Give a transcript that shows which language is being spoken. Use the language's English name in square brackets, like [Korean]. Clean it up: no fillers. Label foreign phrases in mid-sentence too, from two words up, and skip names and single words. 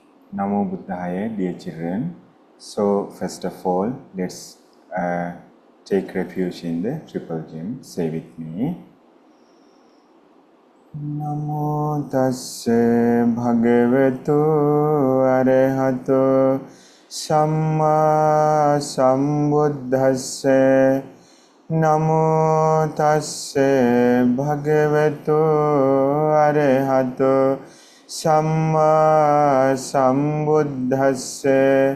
[Pali] Namo Buddhaya, [English] dear children. So, first of all, let's take refuge in the triple gem. Say with me. [Pali] Namo tasse bhagavato arahato samma sambuddhasse. Namo tasse bhagavato arahato samma sambuddhasse.